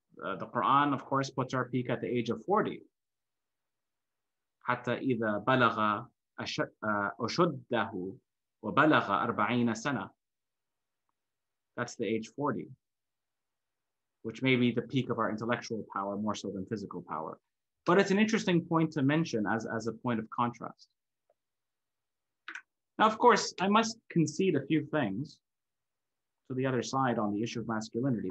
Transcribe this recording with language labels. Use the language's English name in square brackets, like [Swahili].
[English] The Quran, of course, puts our peak at the age of 40. [Arabic] حتى إذا بلغ أشده وبلغ 40 سنة. [English] That's the age 40, which may be the peak of our intellectual power more so than physical power. But it's an interesting point to mention as a point of contrast. Now, of course, I must concede a few things to the other side on the issue of masculinity.